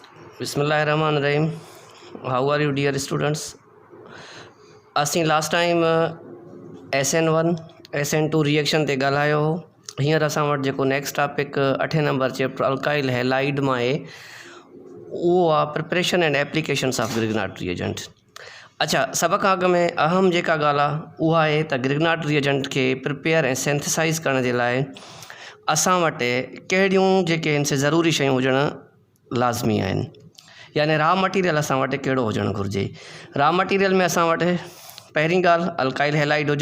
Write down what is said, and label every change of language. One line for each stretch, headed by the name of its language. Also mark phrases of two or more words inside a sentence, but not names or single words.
Arabic: بسم الله الرحمن الرحيم.
English: How are you, dear students?
Sindhi: असीं
English: last time
Sindhi: SN1 SN2 रिएक्शन ते ॻाल्हायो हो। हींअर असां वटि जेको
English: next topic
Sindhi: 8 नंबर चैप्टर
English: alkyl halide
Sindhi: मां आहे उहो आहे
English: preparation and applications of Grignard reagent.
Sindhi: अच्छा, सभ खां अॻु में अहम जेका ॻाल्हि आहे उहा आहे त
English: Grignard reagent
Sindhi: खे प्रिपेयर ऐं सिंथेसाइज़ करण जे लाइ असां वटि कहिड़ियूं जेके आहिनि से ज़रूरी शयूं हुजणु लाज़मी आहिनि, यानी
English: raw material
Sindhi: असां वटि कहिड़ो हुजणु घुरिजे।
English: raw material
Sindhi: में असां वटि पहिरीं ॻाल्हि
English: alkyl halide
Sindhi: हुजे।